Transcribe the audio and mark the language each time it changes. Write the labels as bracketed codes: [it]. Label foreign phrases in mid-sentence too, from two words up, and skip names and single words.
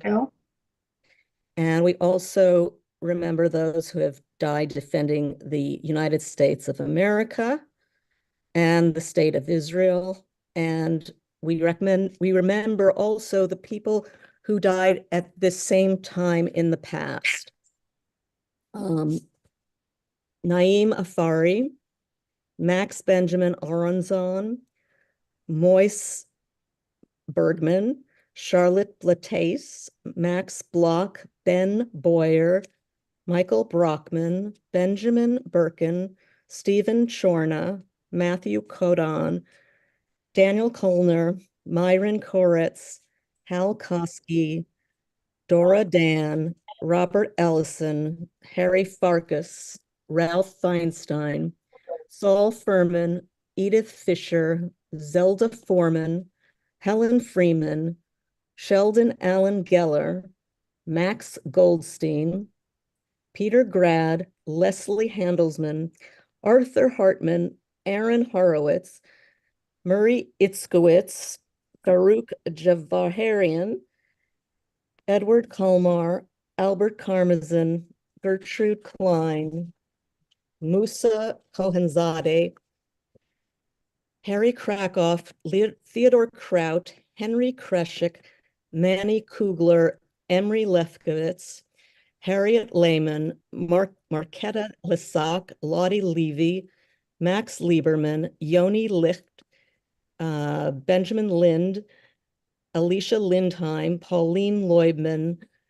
[en] And we also remember those who have died defending the United States of America and the state of Israel. And we remember also the people who died at this same time in the past. Naim Afari, Max Benjamin Aronzon, Moise Bergman, Charlotte Blatace, Max Bloch, Ben Boyer, Michael Brockman, Benjamin Birkin, Stephen Chorna, Matthew Kodon, Daniel Kolner, Myron Koretz, Hal Koski, Dora Dan, Robert Ellison, Harry Farkas, Ralph Feinstein, Saul Furman, Edith Fisher, Zelda Foreman, Helen Freeman, Sheldon Allen Geller, Max Goldstein, Peter Grad, Leslie Handelsman, Arthur Hartman, Aaron Horowitz, Murray Itzkowitz, Farouk Javaharian, Edward Kalmar, Albert Karmazin, Gertrude Klein, Musa Kohanzadeh, Harry Krakoff, Theodore Kraut, Henry Kreshik, Manny Kugler, Emery Lefkowitz, Harriet Lehman, Marquetta Lissac, Lottie Levy, Max Lieberman, Yoni Licht, Benjamin Lind, Alicia Lindheim, Pauline Leubman,